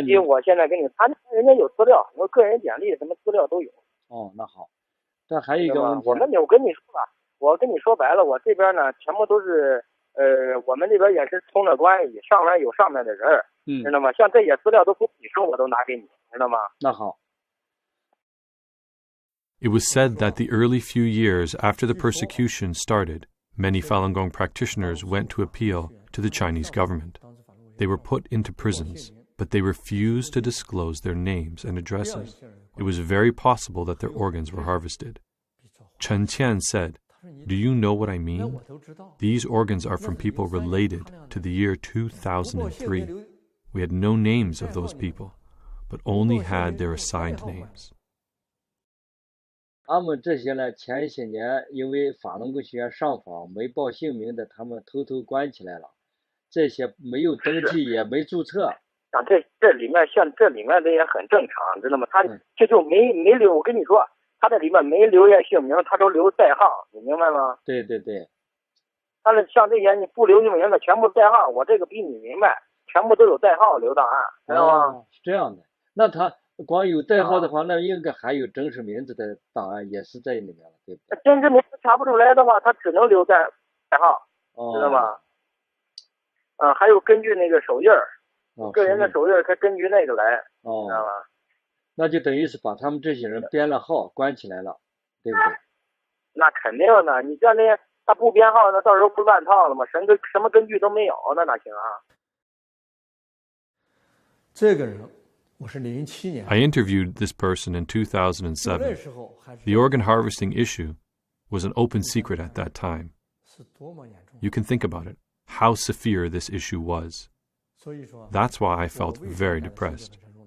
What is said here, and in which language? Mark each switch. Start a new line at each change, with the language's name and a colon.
Chinese: 因为我现在给你，人家有资料，我个人简历什么资料都有。哦，那好。但还有一个问题，我跟你说吧，我跟你说白了，我这边呢全部都是我们这边也是通了关系，上面有上面的人，知道吗？像这些资料都不你说我都拿给你，知道吗？那好。
English: It was said that the early few years after the persecution started, many Falun Gong practitioners went to appeal to the Chinese government. They were put into prisons, but they refused to disclose their names and addresses. It was very possible that their organs were harvested. Chen Qian said, "Do you know what I mean? These organs are from people related to the year 2003. We had no names of those people, but only had their assigned names."
Chinese: 他们这些呢，前些年因为法轮功学员上访没报姓名的，他们偷偷关起来了。这些没有登记也没注册。这里面这里面的也很正常，知道吗？他这就没留，我跟你说，他这里面没留下姓名，他都留代号，你明白吗？对对对。他的像这些你不留姓名的，全部代号，我这个比你明白，全部都有代号留档案，知道吗？是这样的。那他光有代号的话，那应该还有真实名字的档案也是在里面了，对不对？真实名字查不出来的话，他只能留代号，知道吗？还有根据那个手印儿，个人的手印儿，他根据那个来，知道吗？那就等于是把他们这些人编了号，关起来了，对不对？那肯定的，你像那他不编号，那到时候不乱套了吗？什么根据都没有，那哪行啊？这个人。
English: I interviewed this person in 2007. The organ harvesting issue was an open secret at that time. You can think about it, how severe this issue was. That's why I felt very depressed.